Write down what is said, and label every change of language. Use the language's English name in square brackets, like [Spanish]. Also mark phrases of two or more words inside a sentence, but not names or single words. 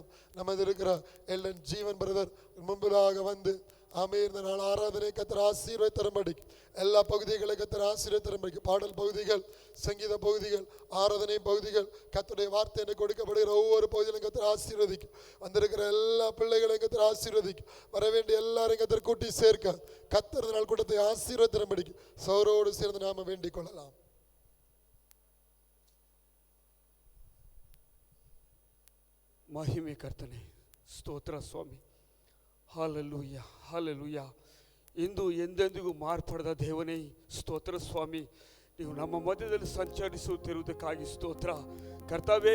[Tamil] நமது இருக்கிற எல்லன் ஜீவன் பிரதர் முன்பதாக வந்து இந்த நாள் ஆராதனை கர்த்தர் ஆசீர்வதித்து தரும்படிக்கு, எல்லா பகுதிகளை கர்த்தர் ஆசீர்வதித்து தரும்படிக்கு, பாடல் பகுதிகள், சங்கீத பகுதிகள், ஆராதனை பகுதிகள், கர்த்தருடைய வார்த்தை எனக்கு கொடுக்கப்படுகிற ஒவ்வொரு பகுதியிலும் கர்த்தர் ஆசீர்வதிக்கும். வந்திருக்கிற எல்லா பிள்ளைகளையும் கர்த்தர் ஆசீர்வதிக்கும். வர வேண்டிய எல்லாரையும் கர்த்தர் கூட்டி சேர்க்க கர்த்தர் நாள் கூட்டத்தை ஆசீர்வதித்து தரும்படிக்கு சௌரோடு சேர்ந்து நாம வேண்டிக் கொள்ளலாம். [Kannada] ಮಹಿಮೆ ಕರ್ತನೆ, ಸ್ತೋತ್ರ ಸ್ವಾಮಿ. ಹಾಲೆಲೂಯ, ಹಾಲೆಲೂಯ. ಇಂದು ಎಂದೆಂದಿಗೂ ಮಾರ್ಪಡದ ದೇವನೇ ಸ್ತೋತ್ರ ಸ್ವಾಮಿ. ನೀವು ನಮ್ಮ ಮಧ್ಯದಲ್ಲಿ ಸಂಚರಿಸುತ್ತಿರುವುದಕ್ಕಾಗಿ ಸ್ತೋತ್ರ ಕರ್ತವೇ.